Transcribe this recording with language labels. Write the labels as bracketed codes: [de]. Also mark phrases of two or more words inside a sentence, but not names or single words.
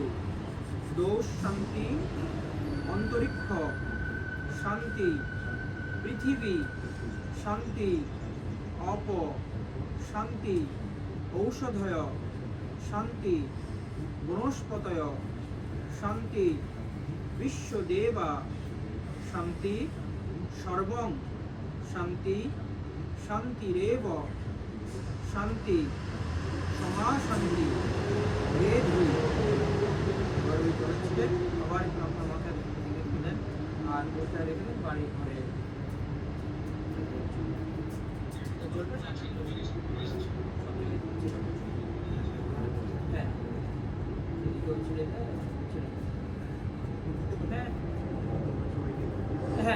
[sa] দোষ শান্তি অন্তরিক্ষ শান্তি পৃথিবী শান্তি অপ শান্তি ঔষধয় শান্তি বনস্পতয় শান্তি বিশ্বদেবা শান্তি সর্বং শান্তি শান্তিরেব শান্তি সমাশান্তি রেধি। [bn] এবার ওই জলের ছিটে আবার একটু আপনার মাথায় রেখে দেন আর ওইটা রেখে দেন বাড়ি ঘরে। হ্যাঁ হ্যাঁ